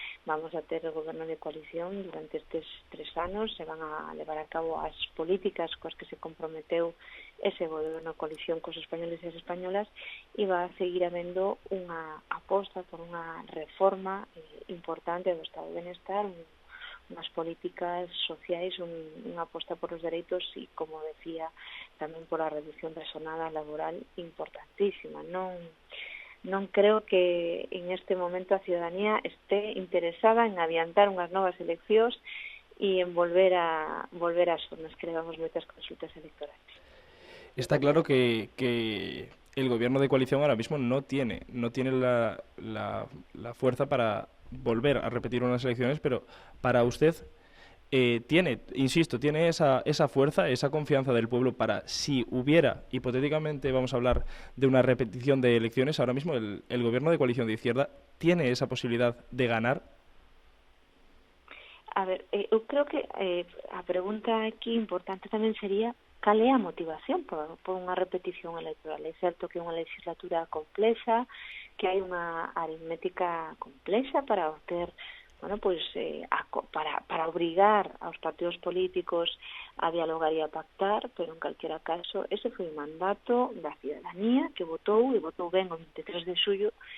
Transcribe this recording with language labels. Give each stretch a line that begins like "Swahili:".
Galician: vamos a ter o goberno de coalición durante estes 3 anos, se van a levar a cabo as políticas coas que se comprometeu ese goberno de coalición cos españoles e as españolas, e va a seguir habendo unha aposta por unha reforma importante do estado de benestar, unhas políticas sociais, unha aposta por os dereitos e, como decía, tamén por a reducción da xornada laboral importantísima. Non creo que en este momento a ciudadanía esté interesada en adiantar unhas novas eleccións e en volver ás formas que levamos moitas consultas electorales.
Spanish: Está claro que el gobierno de coalición ahora mismo no tiene la fuerza para volver a repetir unas elecciones, pero para usted tiene esa fuerza, esa confianza del pueblo para, si hubiera, hipotéticamente vamos a hablar de una repetición de elecciones, ahora mismo el gobierno de coalición de izquierda tiene esa posibilidad de ganar.
Galician: A ver, eu creo que a pregunta aquí importante tamén sería cal é a motivación por unha repetición electoral. É certo que é unha legislatura complexa, que hai unha aritmética complexa para obter, para obrigar aos partidos políticos a dialogar e a pactar, pero en calquera caso ese foi o mandato da ciudadanía que votou ben o 23 de xullo,